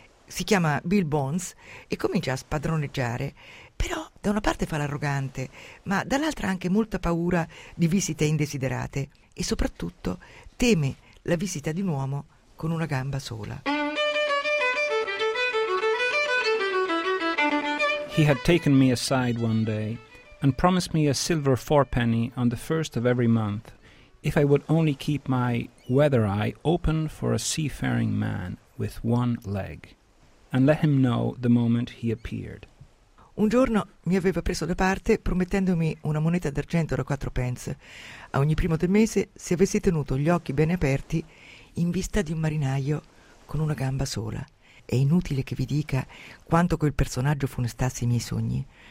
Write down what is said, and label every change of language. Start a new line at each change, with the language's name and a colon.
Italian: Si chiama Bill Bones e comincia a spadroneggiare. Però da una parte fa l'arrogante, ma dall'altra anche molta paura di visite indesiderate e soprattutto teme la visita di un uomo con una gamba sola.
English: He had taken me aside one day and promised me a silver fourpenny on the first of every month if I would only keep my weather eye open for a seafaring man with one leg and let him know the moment he appeared.
Italian: Un giorno mi aveva preso da parte promettendomi una moneta d'argento da 4 pence a ogni primo del mese se avessi tenuto gli occhi bene aperti in vista di un marinaio con una gamba sola. È inutile che vi dica quanto quel personaggio funestasse i miei sogni.